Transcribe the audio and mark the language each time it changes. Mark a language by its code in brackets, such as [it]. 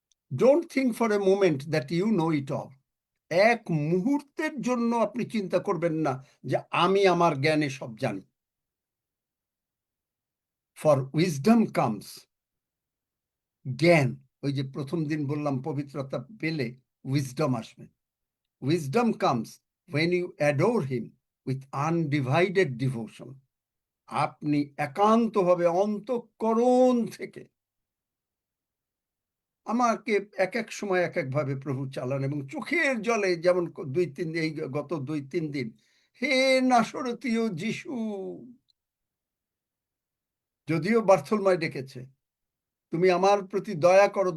[en] Don't think for a moment that you know it all. [bn] এক মুহূর্তের জন্য আপনি চিন্তা করবেন না যে আমি আমার জ্ঞানে সব জানি। [en] for wisdom comes, [bn] জ্ঞান, ওই যে প্রথম দিন বললাম পবিত্রতা পেলে উইজডম আসবে। [en] Wisdom comes when you adore him with undivided devotion. [bn] আপনি একান্তভাবে অন্তঃকরণ থেকে, আমাকে এক এক সময় এক একভাবে প্রভু চালান, এবং চোখের জলে, যেমন এই গত 2-3 দিন, হে নাসরতীয় যিশু, যদিও বার্থলমায় ডেকেছে, তুমি আমার প্রতি দয়া করো।